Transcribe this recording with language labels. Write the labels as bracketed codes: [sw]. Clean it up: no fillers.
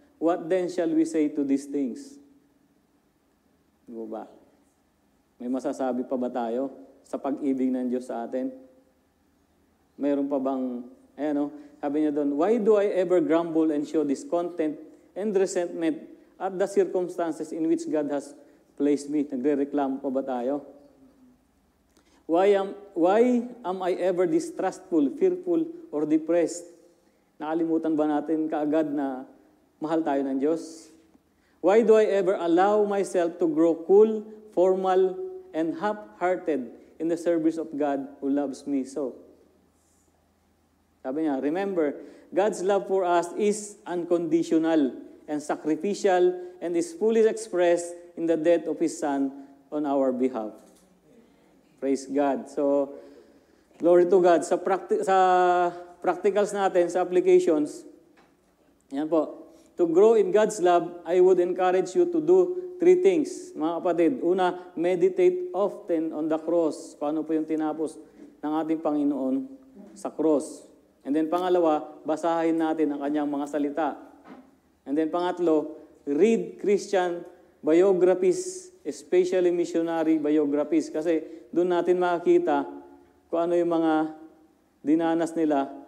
[en] What then shall we say to these things? [tl] Di ba? May masasabi pa ba tayo sa pag-ibig ng Diyos sa atin? Mayroon pa bang, sabi niya doon, [en] why do I ever grumble and show discontent and resentment at the circumstances in which God has placed me? [tl] Nagre-reklamo pa ba tayo? [en] Why am I ever distrustful, fearful, or depressed? [tl] Nakalimutan ba natin kaagad na mahal tayo ng Diyos? [en] Why do I ever allow myself to grow cool, formal, and half-hearted in the service of God who loves me so? [tl] Sabi niya, [en] remember, God's love for us is unconditional and sacrificial and is fully expressed in the death of His Son on our behalf. Praise God. So, glory to God. [tl] Sa practicals natin, sa applications, yan po. [en] To grow in God's love, I would encourage you to do 3 things, [tl] mga kapatid. Una, [en] meditate often on the cross. [tl] Kung ano po yung tinapos ng ating Panginoon sa cross. [en] And then [tl] pangalawa, basahin natin ang kanyang mga salita. [en] And then [tl] pangatlo, [en] read Christian biographies, especially missionary biographies. [tl] Kasi doon natin makikita kung ano yung mga dinanas nila.